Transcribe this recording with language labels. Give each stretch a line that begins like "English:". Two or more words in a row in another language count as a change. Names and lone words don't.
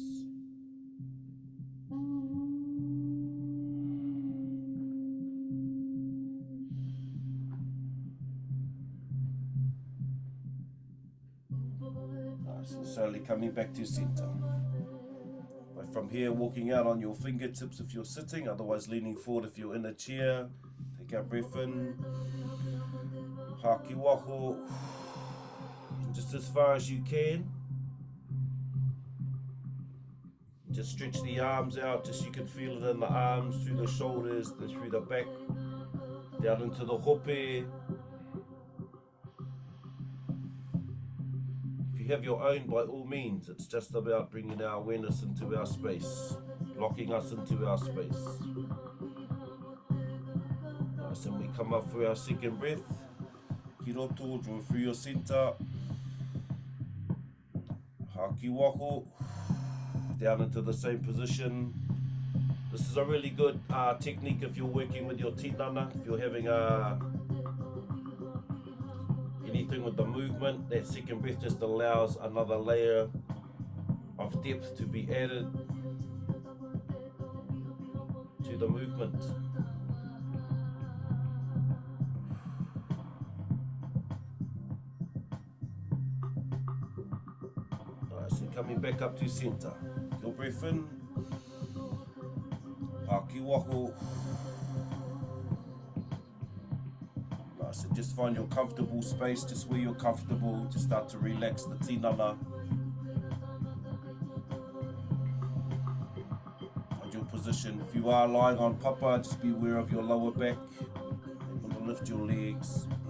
English: Nice, and slowly coming back to center. But from here, walking out on your fingertips if you're sitting, otherwise leaning forward if you're in a chair. Take our breath in.
Māori: Haki waho.
English: Just as far as you can. Just stretch the arms out, just you can feel it in the arms, through the shoulders, then through the back, down into the hope. If you have your own, by all means, it's just about bringing our awareness into our space, locking us into our space. Nice, and we come up for our second breath.
Māori: Ki roto,
English: draw through your center.
Māori: Haki waho.
English: Down into the same position. This is a really good technique if you're working with your tinana, if you're having anything with the movement. That second breath just allows another layer of depth to be added to the movement. Nice, and coming back up to center. Your breath in.
Māori: Haki waho.
English: Nice, and just find your comfortable space, just where you're comfortable. Just start to relax the tinana. Find your position. If you are lying on papa, just be aware of your lower back. You want to lift your legs.